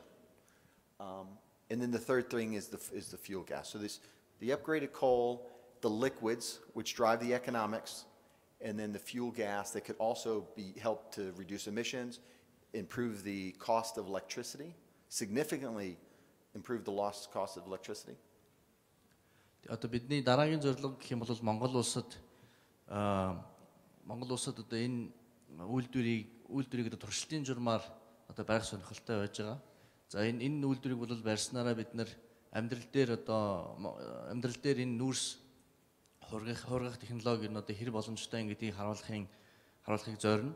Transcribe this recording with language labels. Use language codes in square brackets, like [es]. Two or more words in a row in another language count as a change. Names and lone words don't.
[en] And then the third thing is the fuel gas. So the upgraded coal, the liquids which drive the economics, and then the fuel gas that could also help to reduce emissions, improve the cost of electricity, significantly improve the cost of electricity. [mn] Одоо бидний дараагийн зорилго гэх юм бол Монгол улсад одоо энэ үйлдвэрийг туршилтын журмаар одоо барих сонирхолтой байж байгаа. За энэ үйлдвэрийг бол барьснараа бид нар амьдрал дээр энэ нүүрс хургах технологи нь одоо хэр боломжтой гэдгийг харуулахыг зорино.